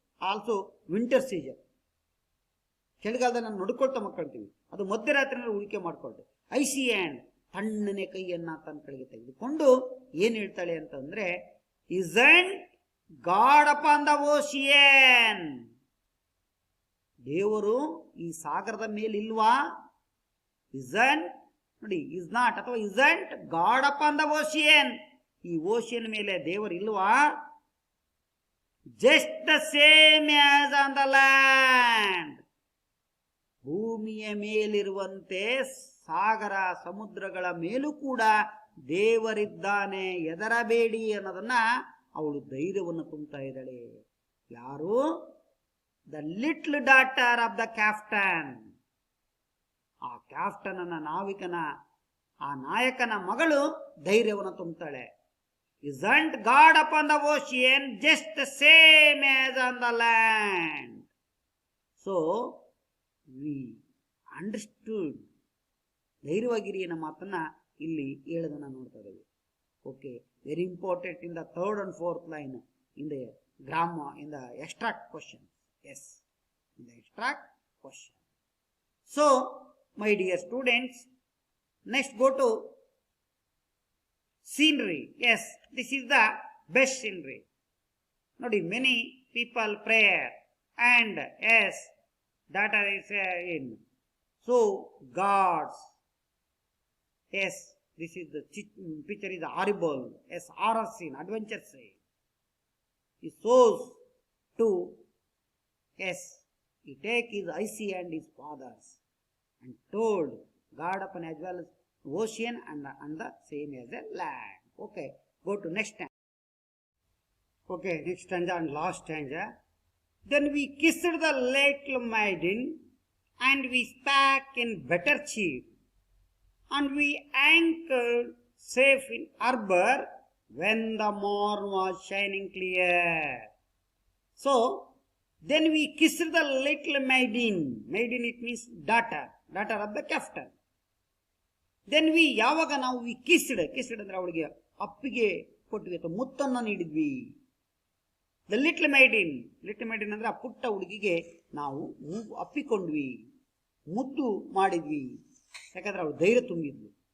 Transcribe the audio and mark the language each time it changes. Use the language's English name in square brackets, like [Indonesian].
[English] also winter season, [Kannada] ಚಳಿಗಾಲದಲ್ಲಿ ನಾವು ನೋಡ್ಕೊಳ್ತಾ ಮಕ್ಕಳ್ತೀವಿ, ಅದು ಮಧ್ಯರಾತ್ರಿನಲ್ಲಿ ಉಳಿಕೆ ಮಾಡ್ಕೊಳ್ತೆ. ಐಸಿ ಹ್ಯಾಂಡ್, ತಣ್ಣನೆ ಕೈಯನ್ನ ತನ್ನ ಕಡೆಗೆ ತೆಗೆದುಕೊಂಡು ಏನ್ ಹೇಳ್ತಾಳೆ ಅಂತಂದ್ರೆ, [English] isn't God upon the ocean? [Kannada] ದೇವರು ಈ ಸಾಗರದ ಮೇಲಿಲ್ವಾ? [English] isn't, ನೋಡಿ, is not ಅಥವಾ isn't God upon the ocean, [Kannada] ಈ ಓಷಿಯನ್ ಮೇಲೆ ದೇವರು ಇಲ್ವಾ? [English] just the same as on the land, [Kannada] ಭೂಮಿಯ ಮೇಲಿರುವಂತೆ ಸಾಗರ ಸಮುದ್ರಗಳ ಮೇಲೂ ಕೂಡ ದೇವರಿದ್ದಾನೆ, ಹೆದರಬೇಡಿ ಅನ್ನೋದನ್ನ ಅವಳು ಧೈರ್ಯವನ್ನು ತುಂಬುತ್ತಾ ಇದ್ದಾಳೆ. ಯಾರು? [English] The little daughter of the captain. [Kannada] ಆ ಕ್ಯಾಪ್ಟನ್ ನಾವಿಕನ, ಆ ನಾಯಕನ ಮಗಳು ಧೈರ್ಯವನ್ನು ತುಂಬುತ್ತಾಳೆ. [English] isn't God upon the ocean just the same as on the land? So we understood. [Kannada] ಧೈರ್ಯವಾಗಿರಿ ಅನ್ನೋ ಮಾತನ್ನ ಇಲ್ಲಿ ಹೇಳೋದನ್ನ ನೋಡ್ತಾ ಇದ್ದೇವೆ. [English] Okay, very important in the 3rd and 4th line in the grammar, in the extract question. Yes, in the extract question. So my dear students, next go to scenery. Yes, this is the best scenery. ನೋಡಿ, many people prayer and his daughter is in. So gods. Yes, this is the picture is horrible. Yes, horror scene, adventure scene. He shows to, yes, he take his icy hand, his father's, and told God upon as well as ocean and the same as a land. Okay, go to next stanza. Okay, next stanza and last stanza. Then we kissed the little maiden, and we spake in better cheer, and we anchored safe in harbor when the morn was shining clear. So, then we kissed the little maiden. Maiden, it means daughter of the captain. [Kannada] Then we, ಯಾವಾಗ ನಾವು we kissed ಅಂದ್ರೆ ಅವಳಿಗೆ ಅಪ್ಪಿಗೆ ಕೊಟ್ವಿ ಅಥವಾ ಮುತ್ತನ್ನು ನೀಡಿದ್ವಿ. The little ಮೈಡಿನ್ ಅಂದ್ರೆ ಆ ಪುಟ್ಟ ಹುಡುಗಿಗೆ ನಾವು ಅಪ್ಪಿಕೊಂಡ್ವಿ, ಮುದ್ದು ಮಾಡಿದ್ವಿ, ಯಾಕಂದ್ರೆ ಅವಳು ಧೈರ್ಯ ತುಂಬಿದ್ಲು.